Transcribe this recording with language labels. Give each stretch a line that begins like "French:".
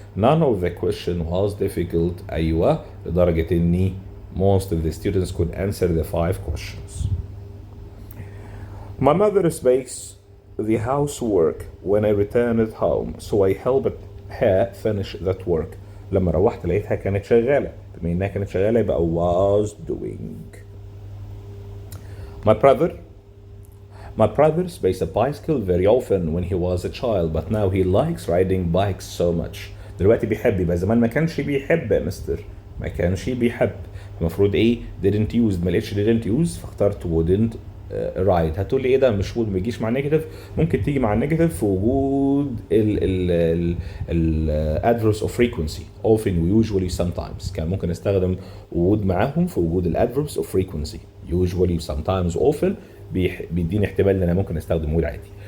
English: None of the question was difficult.
Arabic: أيوة لدرجة إني
English: most of the students could answer the 5 questions. My mother space the housework when I returned home, so I helped her finish that work.
Arabic: لما روحت لقيتها كانت شغالة. بما إنها كانت شغالة يبقى
English: was doing. My brother spaced a bicycle very often when he was a child, but now he likes riding bikes so much.
Arabic: دلوقتي بيحب يبقى زمان ما كانش بيحب يا مستر. ما كانش بيحب. المفروض ايه didn't use ما لقيتش didn't use فاخترت
English: wouldn't ride.
Arabic: هتقول لي ايه ده مش would ما يجيش مع نيجاتيف. ممكن تيجي مع النيجاتيف في وجود ال adverbs of frequency often usually sometimes. كان ممكن استخدم would معاهم في وجود ال adverbs of frequency usually sometimes often بيديني احتمال ان انا ممكن استخدم would عادي.